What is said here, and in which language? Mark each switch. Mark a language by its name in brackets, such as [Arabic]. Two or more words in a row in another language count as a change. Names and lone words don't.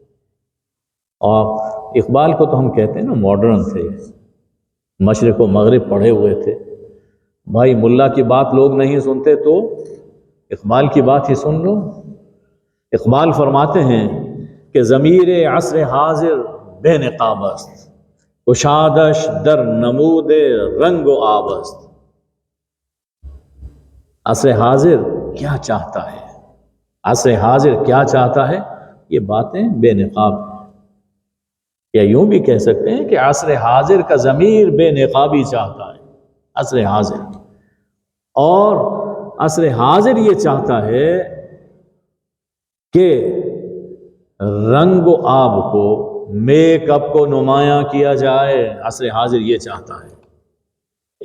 [Urdu] اور اقبال کو تو ہم کہتے ہیں نا ماڈرن تھے، مشرق و مغرب پڑھے ہوئے تھے۔ بھائی ملا کی بات لوگ نہیں سنتے تو اقبال کی بات ہی سن لو۔ اقبال فرماتے ہیں کہ [Persian] ضمیر عصر حاضر بے نقاب است، کشادش در نمود رنگ و آب است۔ [Urdu] عصر حاضر کیا چاہتا ہے، عصر حاضر کیا چاہتا ہے، یہ باتیں بے نقاب ہیں، یا یوں بھی کہہ سکتے ہیں کہ عصر حاضر کا ضمیر بے نقابی چاہتا ہے، عصر حاضر۔ اور عصر حاضر یہ چاہتا ہے کہ رنگ و آب کو، میک اپ کو نمایاں کیا جائے، عصر حاضر یہ چاہتا ہے۔